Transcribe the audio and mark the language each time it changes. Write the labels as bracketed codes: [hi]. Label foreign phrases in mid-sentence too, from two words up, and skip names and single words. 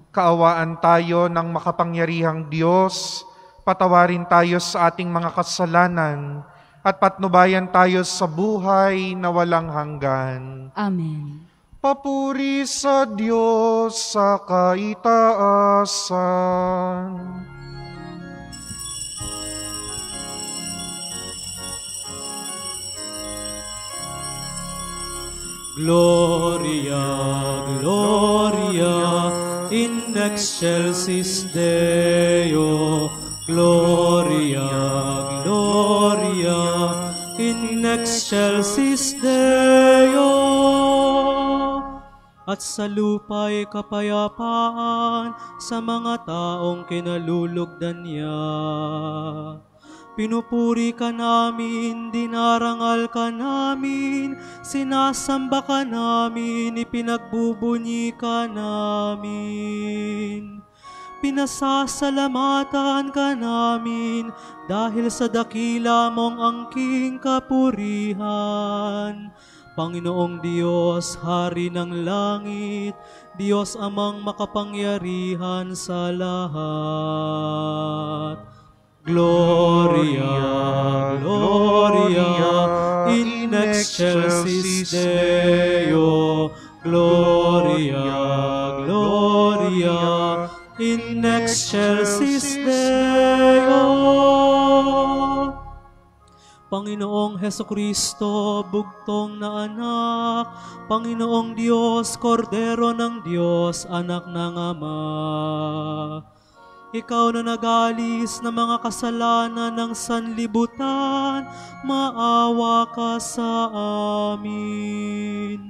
[tl] Kaawaan tayo ng makapangyarihang Diyos, patawarin tayo sa ating mga kasalanan, at patnubayan tayo sa buhay na walang hanggan. Amen. Papuri sa Diyos sa kaitaasan. [la] Gloria, Gloria, in excelsis Deo. Gloria, Gloria, in excelsis Deo. [tl] At sa lupa'y kapayapaan sa mga taong kinalulugdan niya. Pinupuri ka namin, dinarangal ka namin, sinasamba ka namin, ipinagbubunyi ka namin. Pinasasalamatan ka namin dahil sa dakila mong angking kapurihan. Panginoong Diyos, Hari ng langit, Diyos amang makapangyarihan sa lahat. [la] Gloria, Gloria, in excelsis Deo. Gloria, Gloria, in excelsis Deo. [tl] Panginoong Hesukristo, bugtong na anak, Panginoong Diyos, Kordero ng Diyos, anak ng Ama. Ikaw na nagalis ng mga kasalanan ng sanlibutan, maawa ka sa amin.